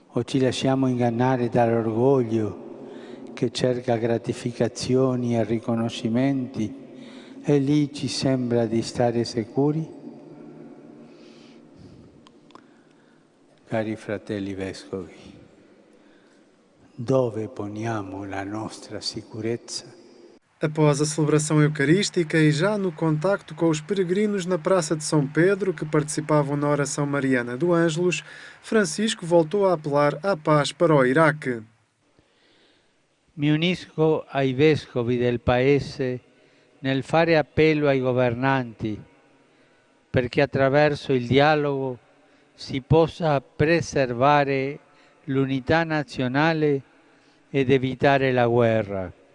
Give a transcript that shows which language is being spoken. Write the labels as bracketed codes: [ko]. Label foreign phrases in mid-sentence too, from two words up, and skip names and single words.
[it] O ci lasciamo ingannare dall'orgoglio che cerca gratificazioni e riconoscimenti e lì ci sembra di stare sicuri? Cari fratelli vescovi, dove poniamo la nostra sicurezza? [pt] Após a celebração eucarística e já no contacto com os peregrinos na Praça de São Pedro, que participavam na oração mariana do Ângelus, Francisco voltou a apelar à paz para o Iraque. [it] Mi unisco ai vescovi del Paese nel fare appello ai governanti perché attraverso il dialogo si possa preservare l'unità nazionale ed evitare la guerra.